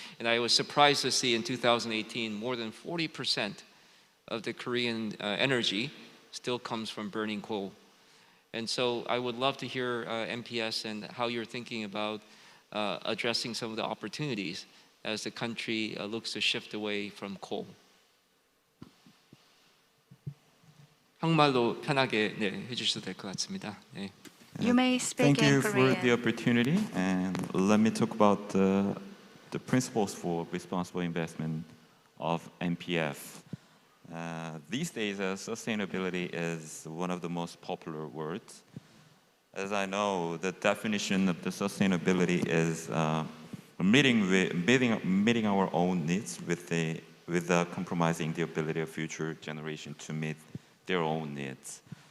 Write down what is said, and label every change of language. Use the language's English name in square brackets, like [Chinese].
[English] And I was surprised to see in 2018, more than 40% of the Korean energy still comes from burning coal. And so I would love to hear MPS and how you're thinking about addressing some of the opportunities as the country looks to shift away from coal. [Korean] 한국말로 편하게 해주셔도 될 것 같습니다. 네. [English] You may speak Thank you in Korean. for the opportunity, and let me talk about the principles for responsible investment of MPF. These days, sustainability is one of the most popular words. As I know, the definition of the sustainability is meeting our own needs without compromising the ability of future generations to meet their own needs.